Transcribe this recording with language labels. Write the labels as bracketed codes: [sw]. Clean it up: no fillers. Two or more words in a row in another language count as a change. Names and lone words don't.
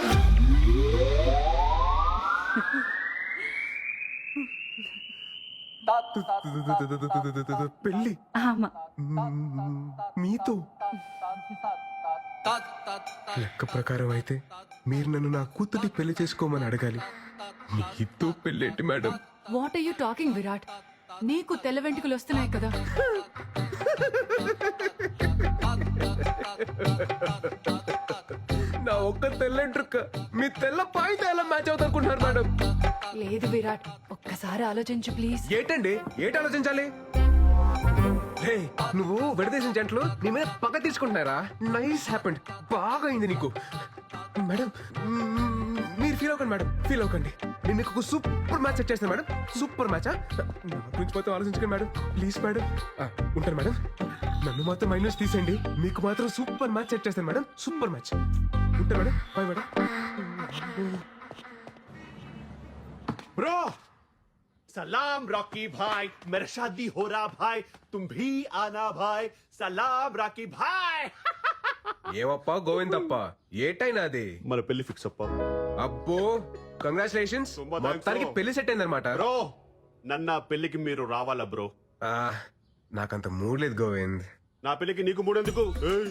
[te] పెళ్ళి ఆమా, మీతో? లెక్క ప్రకారం అయితే మీరు నన్ను నా కూతుర్ని పెళ్లి చేసుకోమని అడగాలి. మీతో పెళ్ళేంటి మేడం? [en] what are you talking [te] విరాట్? నీకు తెల్ల వెంట్రుకలు వస్తున్నాయి కదా. నా ఒక్క తెల్లంట్రుక్క మీ తెల్ల పాయింట్ ఎలా మ్యాచ్ అవుతారుకుంటున్నారు మేడం? లేదు విరాట్, ఒక్కసారి ఆలోచించు ప్లీజ్. ఏటండి ఏటి ఆలోచించాలి? హే, నువ్వు విడదీసిన జంటలు నీ మీద పగ తీసుకుంటున్నారా? [en] nice happened, [te] బాగా అయింది నీకు. మేడం మీరు ఫీల్ అవ్వకండి మేడం, ఫీల్ అవ్వకండి. నేను మీకు ఒక [en] super match [te] సెట్ చేస్తాను మేడం. [en] super match? [te] నా గురించి పోతే ఆలోచించకండి మేడం, [en] please madam. [te] ఉంటాను మేడం. నన్ను మాత్రం మైనస్ తీసేయండి, మీకు మాత్రం [en] super match [te] సెట్ చేస్తాను మేడం. [en] super match. [te] ఉంటాను మేడం, [en] bye madam. [hi] ब्रो सलाम रॉकी भाई, मेरा शादी हो रहा भाई, तुम भी आना भाई. सलाम रॉकी भाई. [te] ఏవప్పా గోవిందప్ప, ఏటైనా అది? మన పెళ్లి ఫిక్స్ అప్ప అబ్బో కంగ్రాచులేషన్స్, [kn] తుంబా thanks [te] మొత్తానికి bro. పెళ్లి సెట్ అయిందనమాట. బ్రో నన్న పెళ్లికి మీరు రావాలా బ్రో? నాకంత మూడ్ లేదు గోవింద్. నా పెళ్లికి నీకు మూడెందుకు? ఏయ్,